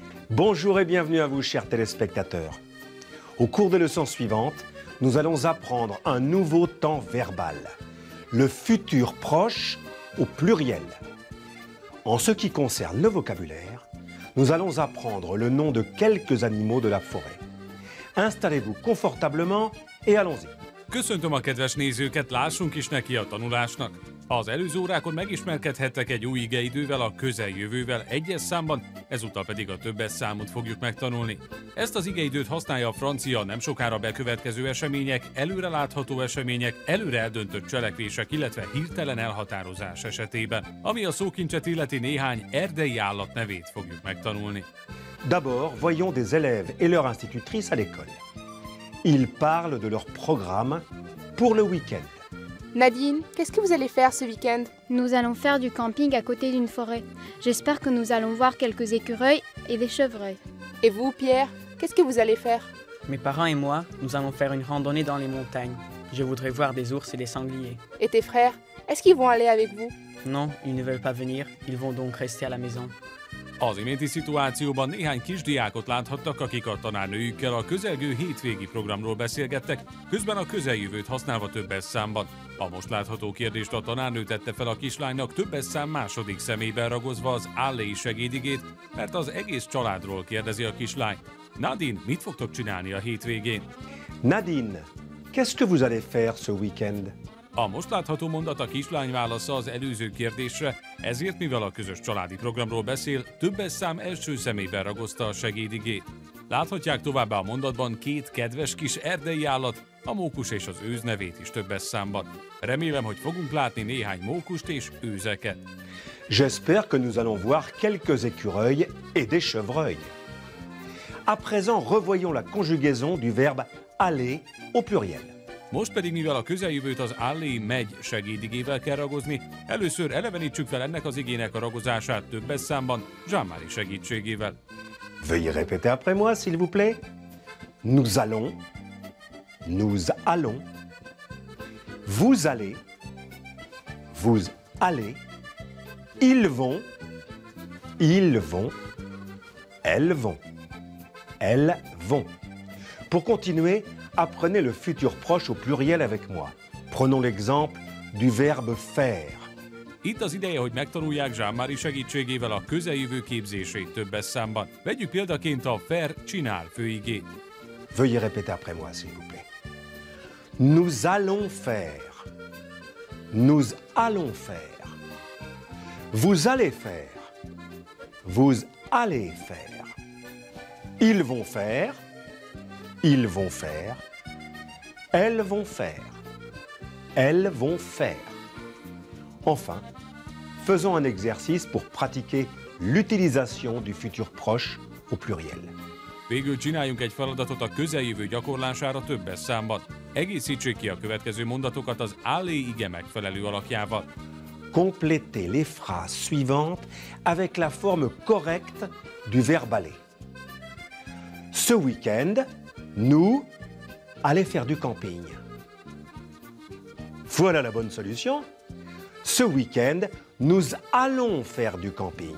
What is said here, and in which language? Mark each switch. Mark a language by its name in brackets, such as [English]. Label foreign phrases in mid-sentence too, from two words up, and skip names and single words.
[French] Bonjour et bienvenue à vous, chers téléspectateurs. Au cours des leçons suivantes, nous allons apprendre un nouveau temps verbal, le futur proche au pluriel. En ce qui concerne le vocabulaire, nous allons apprendre le nom de quelques animaux de la forêt. Installez-vous confortablement et allons-y. [Hungarian] Köszöntöm a kedves nézőket, lássunk is neki a tanulásnak. Az előző órákon megismerkedhettek egy új igeidővel, a közeljövővel egyes számban, ezúttal pedig a többes számot fogjuk megtanulni. Ezt az igeidőt használja a francia nem sokára bekövetkező események, előrelátható események, előre eldöntött cselekvések, illetve hirtelen elhatározás esetében. Ami a szókincset illeti, néhány erdei állat nevét fogjuk megtanulni. [French] D'abord, voyons des élèves et leur institutrice à l'école. Ils parlent de leur programme pour le week-end. Nadine, qu'est-ce que vous allez faire ce week-end? Nous allons faire du camping à côté d'une forêt. J'espère que nous allons voir quelques écureuils et des chevreuils. Et vous, Pierre, qu'est-ce que vous allez faire? Mes parents et moi, nous allons faire une randonnée dans les montagnes. Je voudrais voir des ours et des sangliers. Et tes frères, est-ce qu'ils vont aller avec vous? Non, ils ne veulent pas venir, ils vont donc rester à la maison. [Hungarian] Az iménti szituációban néhány kisdiákot láthattak, akik a tanárnőjükkel a közelgő hétvégi programról beszélgettek, közben a közeljövőt használva többes számban. A most látható kérdést a tanárnő tette fel a kislánynak többes szám második személyben ragozva az állei segédigét, mert az egész családról kérdezi a kislány. Nadine, mit fogtok csinálni a hétvégén? [French] Nadine, qu'est-ce que vous allez faire ce week-end? [Hungarian] A most látható mondat a kislány válasza az előző kérdésre, ezért mivel a közös családi programról beszél, többes szám első személyben ragozta a segédigét. Láthatják továbbá a mondatban két kedves kis erdei állat, a mókus és az őz nevét is többes számban. Remélem, hogy fogunk látni néhány mókust és őzeket. [French] J'espère que nous allons voir quelques écureuils et des chevreuils. À présent, revoyons la conjugaison du verbe aller au pluriel. [Hungarian] Most pedig, mivel a közeljövőt az aller megy segédigével kell ragozni, először elevenítsük fel ennek az igének a ragozását többes számban, Jean-Marie segítségével. [French] Veuillez répéter après moi, s'il vous plaît. Nous allons, vous allez, ils vont, elles vont. Pour continuer, apprenez le futur proche au pluriel avec moi. Prenons l'exemple du verbe faire. [Hungarian] Itt az ideje, hogy megtanulják Jean-Marie segítségével a közeljövő képzését többes számban. Vegyük példaként a faire csinál főigét. [French] Veuillez répéter après moi, s'il vous plaît. Nous allons faire. Nous allons faire. Vous allez faire. Vous allez faire. Ils vont faire. Ils vont faire. Elles vont faire. Elles vont faire. Enfin, faisons un exercice pour pratiquer l'utilisation du futur proche au pluriel. [Hungarian] Végül csináljunk egy feladatot a közeljövő gyakorlására többes számban. Egészítsék ki a következő mondatokat az aller ige megfelelő alakjával. [French] Complétez les phrases suivantes avec la forme correcte du verbe aller. Ce week-end, nous allons faire du camping. Voilà la bonne solution. Ce week-end, nous allons faire du camping.